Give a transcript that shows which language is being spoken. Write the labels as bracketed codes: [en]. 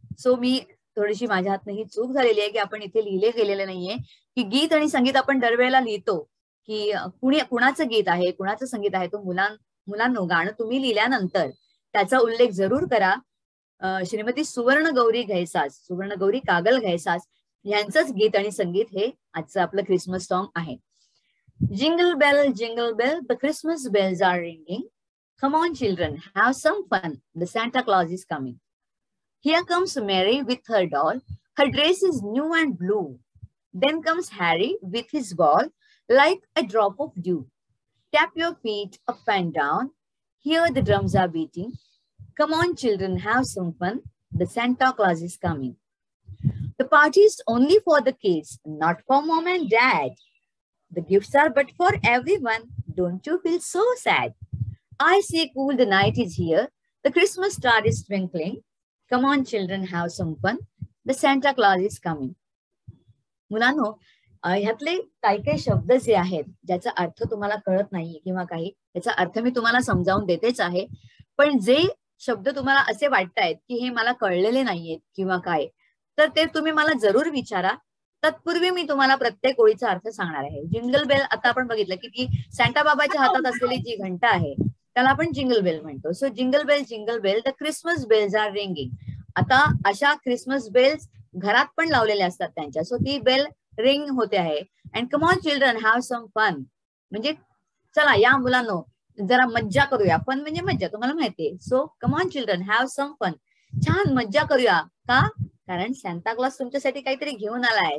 [mr] So मी थोडीशी माझ्या हातनं ही चूक झालेली आहे की आपण इथे लिहिले गेलेलं नाहीये की गीत आणि संगीत आपण दरवेळेला लिहितो की कुणाचं गीत आहे कुणाचं संगीत आहे. तो मुलांनो गाणं तुम्ही लिहिल्यानंतर त्याचा उल्लेख जरूर करा. श्रीमती सुवर्ण गौरी कागल घैसास यांचंच गीत आणि संगीत हे आजचं आपलं क्रिसमस सॉन्ग आहे. [en] Jingle bell the Christmas bells are ringing, come on children have some fun, the Santa Claus is coming. Here comes Mary with her doll, her dress is new and blue. Then comes Harry with his ball like a drop of dew. Tap your feet up and down, hear the drums are beating. Come on children have some fun, the Santa Claus is coming. The party is only for the kids, not for mom and dad. The gifts are but for everyone, don't you feel so sad? I say cool, the night is here, the Christmas star is twinkling. Come on children have some fun, the Santa Claus is coming. [mr] मुलांनो ह्यातले काही शब्द जे आहेत ज्याचा अर्थ तुम्हाला कळत नाहीये किंवा काही त्याचा अर्थ मी तुम्हाला समजावून देतेच आहे, पण जे शब्द तुम्हाला असे वाटतायत की हे मला कळलेले नाहीयेत किंवा काय तर ते तुम्ही मला जरूर विचारा. तत्पूर्वी मी तुम्हाला प्रत्येक ओळीचा अर्थ सांगणार आहे. जिंगल बेल आता आपण बघितलं की ती सांता बाबाच्या हातात असलेली जी घंटा आहे त्याला आपण जिंगल बेल म्हणतो. [en] So jingle bell the Christmas bells are ringing. [mr] आता अशा क्रिसमस बेल्स घरात पण लावलेल्या असतात त्यांच्या. सो ती बेल रिंग होते आहे. [en] and come on children have some fun, [mr] म्हणजे चला या मुलांनो जरा मज्जा करूया. [en] fun [mr] म्हणजे मज्जा, तुम्हाला माहितीये. [en] So come on children, have some fun. [mr] छान मज्जा करूया. का? कारण सॅन्टा क्लॉज तुमच्यासाठी काहीतरी घेऊन आलाय.